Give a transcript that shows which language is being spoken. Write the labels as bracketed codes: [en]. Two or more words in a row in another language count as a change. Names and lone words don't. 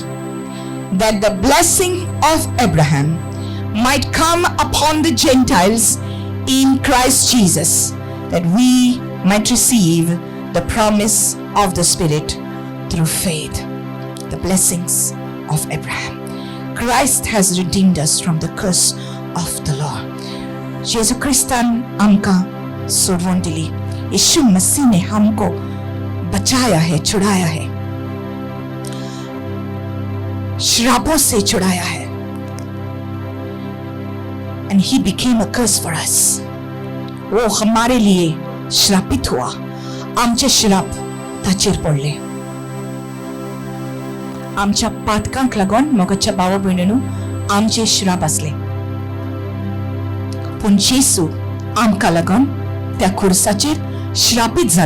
[en] That the blessing of Abraham might come upon the Gentiles in Christ Jesus, that we might receive the promise of the Spirit through faith. The blessings of Abraham. Christ has redeemed us from the curse of the law. [kok] यीशु क्रिस्तान आमका सोडवून दिली. [hi] यीशु मसीह ने हमको बचाया है, छुड़ाया है, श्रापों से छुड़ाया है. [en] And he became a curse for us. [hi] वो हमारे लिए श्रापित हुआ. [kok] आमचे श्राप ताचेर पडले. आमच्या पातकांक लागून मोगाच्या भावा भयणींनो आमचे श्राप असले. पूण येसू आमकां लागून त्या खुर्साचेर श्रापीत जालो.